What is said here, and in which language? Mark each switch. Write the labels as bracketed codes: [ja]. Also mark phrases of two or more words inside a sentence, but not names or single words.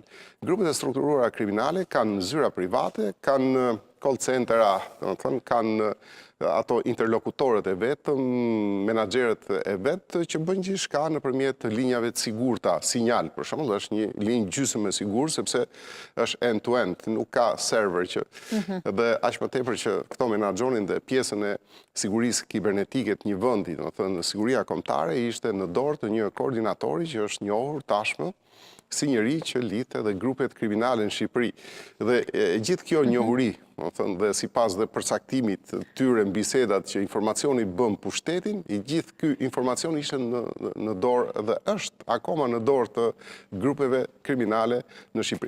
[sq] Grupet e strukturuara kriminale kanë zyra private, kanë call centera, kanë ato interlokutorët e vetë, menaxherët e vetë që bëjnë gjithçka nëpërmjet linjave të sigurta, sinjal, për shembull, është një linjë gjysmë e sigurt sepse është [en] end to end, [sq] nuk ka server që dhe aq më tepër që këto menaxhonin dhe pjesën e sigurisë kibernetike të një vendi, domethënë siguria kombëtare ishte në dorë të një koordinatori që është njohur tashmë si njëri që lidhte dhe grupet kriminale në Shqipëri. Dhe gjithë kjo njohuri, dhe sipas dhe përcaktimit tyre në bisedat që informacioni bën pushtetin, i gjithë ky informacion ishte në dorë dhe është akoma në dorë të grupeve kriminale në Shqipëri.